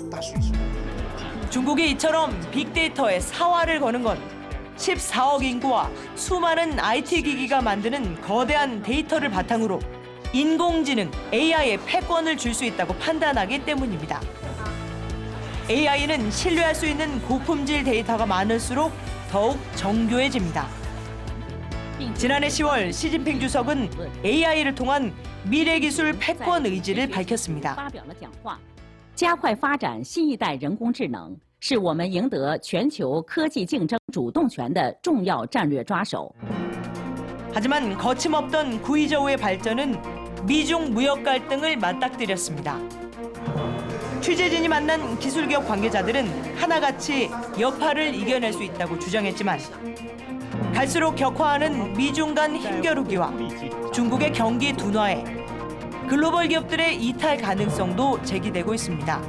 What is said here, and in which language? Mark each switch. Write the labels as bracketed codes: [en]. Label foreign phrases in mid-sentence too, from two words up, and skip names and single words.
[ko] 중국이 이처럼 빅데이터에 사활을 거는 건 14억 인구와 수많은 IT 기기가 만드는 거대한 데이터를 바탕으로 인공지능 AI에 패권을 줄 수 있다고 판단하기 때문입니다. AI는 신뢰할 수 있는 고품질 데이터가 많을수록 더욱 정교해집니다. 지난해 10월 시진핑 주석은 AI를 통한 미래 기술 패권 의지를 밝혔습니다. [zh] 加快发展新一代人工智能，是我们赢得全球科技竞争主动权的重要战略抓手。 [ko] 하지만 거침없던 구이저우의 발전은 미중 무역 갈등을 맞닥뜨렸습니다. 취재진이 만난 기술기업 관계자들은 하나같이 여파를 이겨낼 수 있다고 주장했지만 갈수록 격화하는 미중 간 힘겨루기와 중국의 경기 둔화에 글로벌 기업들의 이탈 가능성도 제기되고 있습니다.